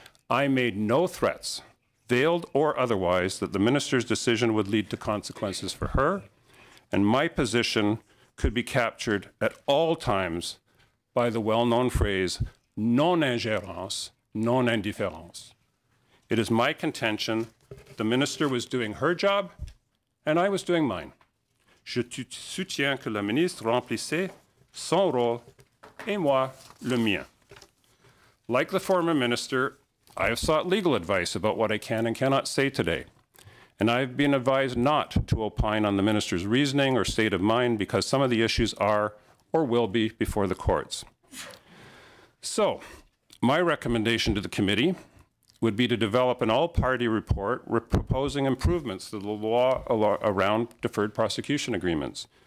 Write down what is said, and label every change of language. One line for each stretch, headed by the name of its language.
English: I made no threats, veiled or otherwise, that the minister's decision would lead to consequences for her, and my position could be captured at all times by the well-known phrase, non-ingérence, non-indifférence. It is my contention the minister was doing her job, and I was doing mine.
French: Je soutiens que le ministre remplissait son rôle, et moi, le mien.
English: Like the former minister, I have sought legal advice about what I can and cannot say today, and I've been advised not to opine on the minister's reasoning or state of mind because some of the issues are or will be before the courts. So, my recommendation to the committee would be to develop an all-party report proposing improvements to the law around deferred prosecution agreements.